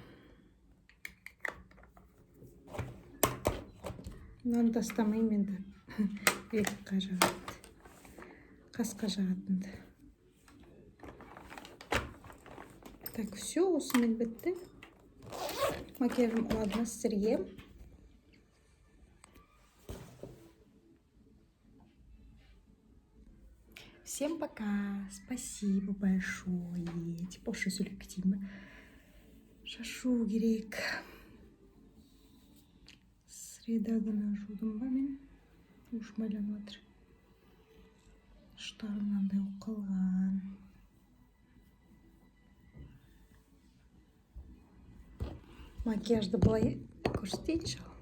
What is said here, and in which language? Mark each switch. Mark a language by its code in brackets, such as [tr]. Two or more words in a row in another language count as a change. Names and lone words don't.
[kk] Мынаны тастамаймын енді. Бетқа жағады. Қасқа жағатынды. [ru] Так, все, [kk] осымен бітті. Макияжым ұнады ма сіздерге? [ru] Всем пока. Спасибо большое. Типа что [kk] сөйлеп кетейін бе? Шашу керек. Среда күні жудым ба мен? Уж майланып жатыр. Штарым мынандай болып қалған. Макияжды былай көрсетейінші.